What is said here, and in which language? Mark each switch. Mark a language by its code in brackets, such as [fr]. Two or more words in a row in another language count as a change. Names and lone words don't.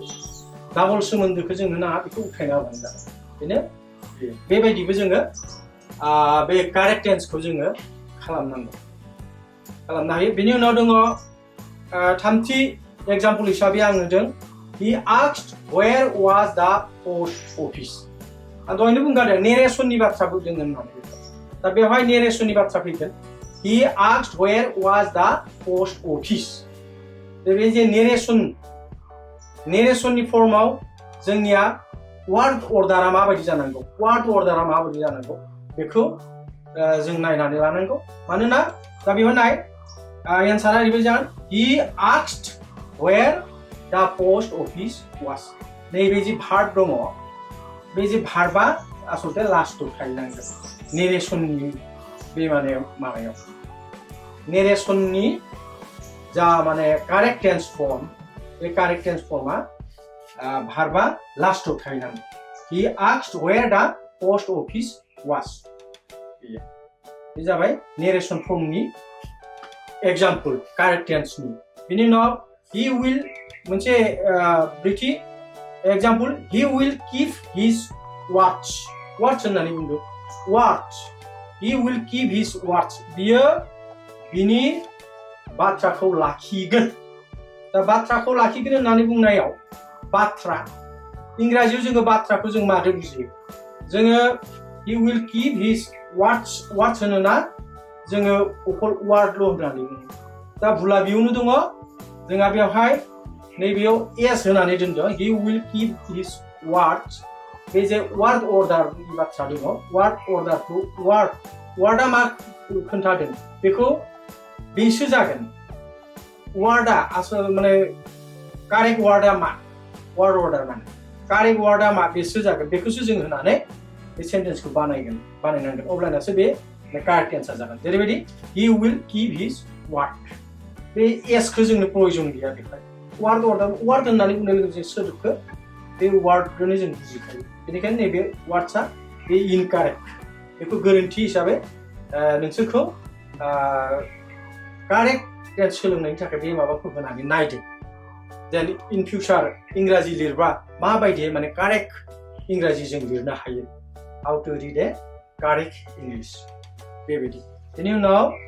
[brx] डाबल सोमोन्दोखौ जोंनो नाङा, बेखौ उथायना होबानो जाबाय। बेनो बेबायदिबो जोङो बे कारेक्ट टेन्सखौ जोङो खालामनो हायो। बेनि उनाव दङ थामथि एग्जाम्पल हिसाबै आं होदों, [en] he asked where was the post office. [brx] आं दहायनो बुंखादों नेरेसननि बाथ्रा बुंदों होननानै दा बेवहाय नेरेसननि बाथ्रा फैगोन [en] he asked where was the post office [brx] बे जे नेरेसननि फर्माव जोंनिया वार्ड अर्डारा माबायदि जानांगौ बेखौ जों नायनानै लानांगौ मानोना दा बेवहाय नाय एन्सारा ओरैबायदि जागोन [en] he asked where the post office was [brx] नैबे जि भार्ब दङ बे जे भार्बा आसलते लास्टआव थाहैनांगोन नेरेसननि बे माने माबायाव नेरेसननि जा माने [en] correct tense form [brx] बे कारेक्ट टेन्स फर्मा भार्बा लास्टआव थाहैनांगोन [en] he asked where the post office was [brx] बे जाबाय नेरेसन फर्मनि एग्जाम्पल कारेक्ट टेन्सनि बिनि उनाव [en] he will [brx] मोनसे ब्रैथि एग्जाम्पल [en] he will keep his watch [brx] होननानै बुंदों [en] watch he will keep his watch [brx] बियो बिनि बाथ्राखौ लाखिगोन दा बाथ्राखौ लाखिगोन होननानै बुंनायाव बाथ्रा इंराजियाव जोङो बाथ्राखौ जों मारै बुजियो जोङो [en] he will keep his watch [brx] होनोना जोङो अकल वार्डल' होननानै बुङो दा भुला बेयावनो दङ जोंहा बेवहाय नैबेयाव s होनानै दोनदों [en] he will keep his watch [brx] बे जे वार्ड अर्डारनि बाथ्रा दङ वार्ड अर्डारखौ वार्डआ मा खोन्थादों बेखौ बेसो जागोन वार्डआ आसल माने कारेक्ट वार्डआ मा वार्ड अर्डार माने कारेक्ट वार्डआ मा बेसो जागोन बेखौसो जों होनानै बे सेन्टेन्सखौ बानायनांगोन अब्लानासो बे कारेक्ट एन्सार जागोन जेरैबायदि [en] he will keep his watch [brx] बे s खौ जोंनो प्रयोजन गैया बेवहाय वार्ड अर्डार वार्ड होननानै बुंनाय लोगोसे सोदोबखौ बे वार्डखौनो जों बुजिखायो बेनिखायनो नैबे वार्डआ बे इनकारेक्ट बेखौ गोरोन्थि हिसाबै नोंसोरखौ [en] correct tense [brx] सोलोंनायनि थाखाय बे माबाखौ होनानै नायदो [en] then in future [brx] इंराजि लिरबा माबायदि माने कारेक्ट इंराजि जों लिरनो हायो [en] how to read a correct English [brx] बेबायदि बेनि उनाव